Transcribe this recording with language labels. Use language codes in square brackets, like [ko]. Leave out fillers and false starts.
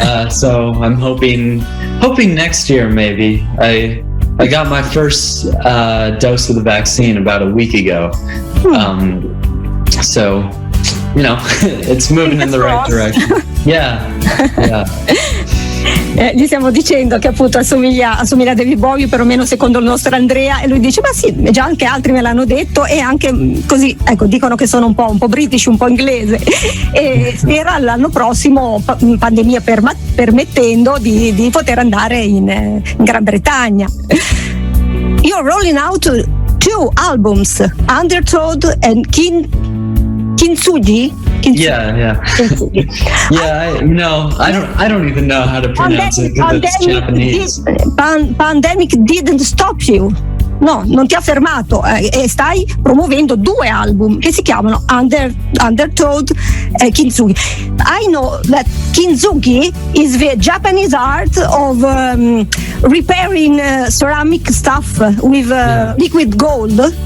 [en] So I'm hoping next year maybe. I got my first dose of the vaccine about a week ago. So, you know, it's moving in the right direction. Yeah. [it] Gli stiamo dicendo che appunto assomiglia a David Bowie, perlomeno secondo il nostro Andrea, e lui dice ma sì, già anche altri me l'hanno detto, e anche così, ecco, dicono che sono un po' british, un po' inglese, e spera l'anno prossimo, pandemia permettendo, di poter andare in Gran Bretagna. [en] You're rolling out 2 albums, Undertow and Kintsugi. Yeah. I don't even know how to pronounce it because it's Japanese. Pandemic didn't stop you. [it] No, non ti ha fermato, e stai promuovendo 2 album che si chiamano Undertow e Kintsugi. [en] I know that Kintsugi is the Japanese art of repairing ceramic stuff with liquid gold.